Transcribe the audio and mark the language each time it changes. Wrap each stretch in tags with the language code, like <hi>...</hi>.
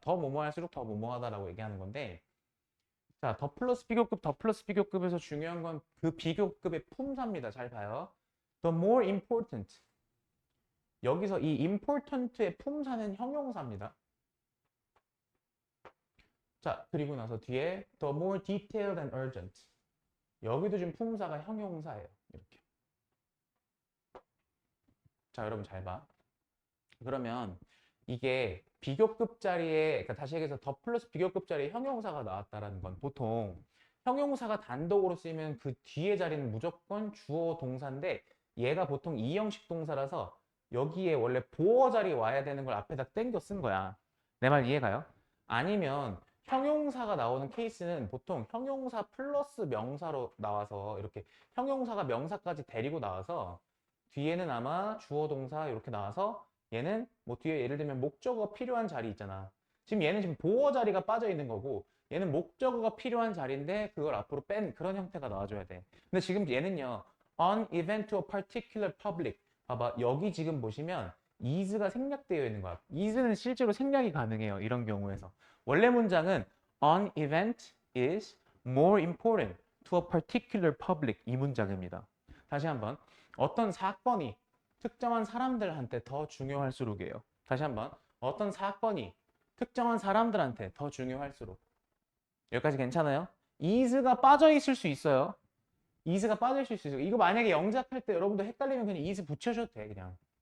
<ko>더 뭐뭐 할수록 더 뭐뭐하다라고 얘기하는 건데 자, 더 플러스 비교급, 더 플러스 비교급에서 중요한 건 그 비교급의 품사입니다. 잘 봐요.</ko> <en>The more important.</en> <ko>여기서 이 important의 품사는 형용사입니다. 자, 그리고 나서 뒤에</ko> <en>the more detailed and urgent.</en> <ko>여기도 지금 품사가 형용사예요. 이렇게. 자, 여러분 잘 봐. 그러면 이게 비교급 자리에, 그러니까 다시 얘기해서 더 플러스 비교급 자리에 형용사가 나왔다라는 건 보통 형용사가 단독으로 쓰이면 그 뒤에 자리는 무조건 주어 동사인데 얘가 보통 이형식 동사라서 여기에 원래 보어 자리 와야 되는 걸 앞에다 땡겨 쓴 거야. 내 말 이해가요? 아니면 형용사가 나오는 케이스는 보통 형용사 플러스 명사로 나와서 이렇게 형용사가 명사까지 데리고 나와서 뒤에는 아마 주어 동사 이렇게 나와서 얘는 뭐 뒤에 예를 들면 목적어가 필요한 자리 있잖아. 지금 얘는 지금 보어 자리가 빠져 있는 거고 얘는 목적어가 필요한 자리인데 그걸 앞으로 뺀 그런 형태가 나와줘야 돼. 근데 지금 얘는요.</ko> <en>On event to a particular public.</en> <ko>봐봐. 여기 지금 보시면 is가 생략되어 있는 거야. is는 실제로 생략이 가능해요. 이런 경우에서. 원래 문장은</ko> <en>an event is more important to a particular public</en> <ko>이 문장입니다. 다시 한번 어떤 사건이 특정한 사람들한테 더 중요할수록이에요. 다시 한번 어떤 사건이 특정한 사람들한테 더 중요할수록 여기까지 괜찮아요? is가 빠져 있을 수 있어요. is가 빠질 수 있어요. 이거 만약에 영작할 때 여러분들 헷갈리면 그냥 is 붙여줘도 돼, 그냥.</ko>